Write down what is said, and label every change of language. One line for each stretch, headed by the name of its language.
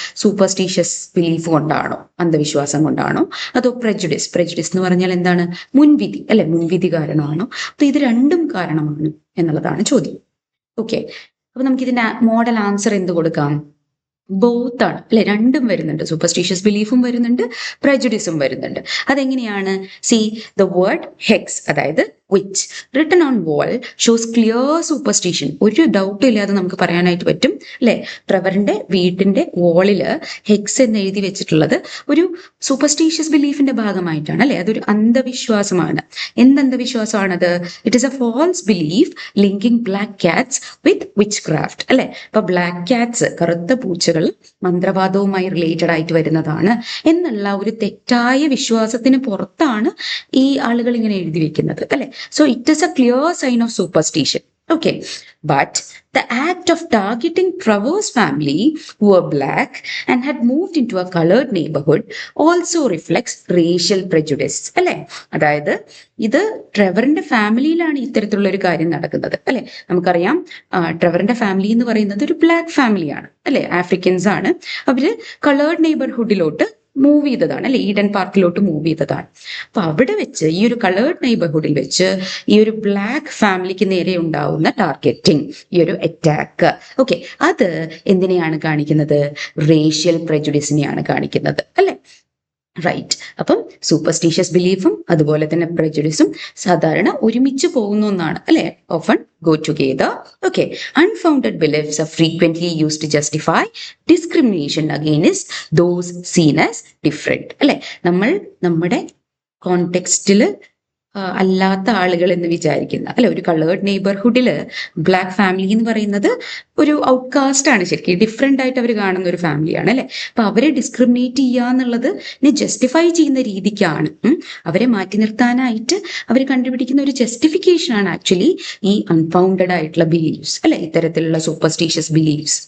Malayalam: Superstitious belief കൊണ്ടാണോ, അന്ധവിശ്വാസം കൊണ്ടാണോ, അതോ prejudice എന്ന് പറഞ്ഞാൽ എന്താണ്? മുൻവിധി അല്ലെ, മുൻവിധി കാരണമാണോ? അപ്പൊ ഇത് രണ്ടും കാരണമാണ് എന്നുള്ളതാണ് ചോദ്യം. ഓക്കെ, അപ്പൊ നമുക്ക് ഇതിന്റെ മോഡൽ ആൻസർ എന്ത് കൊടുക്കാം? ബോത്ത് ആണ് അല്ലെ, രണ്ടും വരുന്നുണ്ട്. സൂപ്പർസ്റ്റീഷ്യസ് ബിലീഫും വരുന്നുണ്ട്, prejudiceഉം വരുന്നുണ്ട്. അതെങ്ങനെയാണ്?
English: See the word hex, അതായത് which written on wall shows clear superstition.
Malayalam: ഒരു ഡൗട്ടും ഇല്ലാതെ നമുക്ക് പറയാനായിട്ട് പറ്റും അല്ലെ, ട്രെവറിന്റെ വീട്ടിന്റെ വോളില് ഹെക്സ് എന്ന് എഴുതി വെച്ചിട്ടുള്ളത് ഒരു സൂപ്പർസ്റ്റീഷ്യസ് ബിലീഫിന്റെ ഭാഗമായിട്ടാണ് അല്ലെ. അതൊരു അന്ധവിശ്വാസമാണ്. എന്ത് അന്ധവിശ്വാസമാണത്?
English: it is a false belief linking black cats with witchcraft
Malayalam: അല്ലെ. അപ്പൊ ബ്ലാക്ക് കാറ്റ്സ്, കറുത്ത പൂച്ചകൾ മന്ത്രവാദവുമായി റിലേറ്റഡ് ആയിട്ട് വരുന്നതാണ് എന്നുള്ള ഒരു തെറ്റായ വിശ്വാസത്തിന് പുറത്താണ് ഈ ആളുകൾ ഇങ്ങനെ എഴുതി വെക്കുന്നത് അല്ലെ.
English: So it is a clear sign of superstition. Okay, but the act of targeting Trevor's family, who were black and had moved into a colored neighborhood, also reflects racial prejudice.
Malayalam: അല്ലെ, അതായത് ഇത് ട്രെവറിന്റെ ഫാമിലിയിലാണ് ഇത്തരത്തിലുള്ള ഒരു കാര്യം നടക്കുന്നത് അല്ലെ. നമുക്കറിയാം ട്രെവറിന്റെ ഫാമിലി എന്ന് പറയുന്നത് ഒരു ബ്ലാക്ക് ഫാമിലിയാണ് അല്ലെ, ആഫ്രിക്കൻസ് ആണ്. അവര് കളേർഡ് നെയ്ബർഹുഡിലോട്ട് മൂവ് ചെയ്തതാണ് അല്ലെ, ഈഡൻ പാർക്കിലോട്ട് മൂവ് ചെയ്തതാണ്. അപ്പൊ അവിടെ വെച്ച് ഈ ഒരു കളേർഡ് നെയ്ബർഹുഡിൽ വെച്ച് ഈ ഒരു ബ്ലാക്ക് ഫാമിലിക്ക് നേരെ ഉണ്ടാവുന്ന ടാർഗറ്റിംഗ്, ഈ ഒരു അറ്റാക്ക്, ഓക്കെ, അത് എന്തിനെയാണ് കാണിക്കുന്നത്? റേഷ്യൽ പ്രെജുഡിസിനെയാണ് കാണിക്കുന്നത് അല്ലെ. റൈറ്റ്. അപ്പം സൂപ്പർസ്റ്റീഷ്യസ് ബിലീഫും അതുപോലെ തന്നെ prejudiceഉം സാധാരണ ഒരുമിച്ച് പോകുന്ന ഒന്നാണ് അല്ലെ,
English: often go together. Okay, unfounded beliefs are frequently used to justify discrimination against those seen as different അല്ലെ.
Malayalam: നമ്മൾ നമ്മുടെ കോണ്ടെക്സ്റ്റില് അല്ലാത്ത ആളുകൾ എന്ന് വിചാരിക്കുന്ന, അല്ലെ, ഒരു കളേർഡ് നെയ്ബർഹുഡിൽ ബ്ലാക്ക് ഫാമിലി എന്ന് പറയുന്നത് ഒരു ഔട്ട്കാസ്റ്റ് ആണ്, ശരിക്കും ഡിഫറെന്റ് ആയിട്ട് അവർ കാണുന്ന ഒരു ഫാമിലിയാണ്, അല്ലെ. അപ്പൊ അവരെ ഡിസ്ക്രിമിനേറ്റ് ചെയ്യുക എന്നുള്ളത് ജസ്റ്റിഫൈ ചെയ്യുന്ന രീതിക്കാണ്, അവരെ മാറ്റി നിർത്താനായിട്ട് അവർ കണ്ടുപിടിക്കുന്ന ഒരു ജസ്റ്റിഫിക്കേഷൻ ആണ് ആക്ച്വലി ഈ അൺഫൗണ്ടഡ് ആയിട്ടുള്ള ബിലീഫ്സ്, അല്ലെ, ഇത്തരത്തിലുള്ള സൂപ്പർസ്റ്റീഷ്യസ് ബിലീഫ്സ്.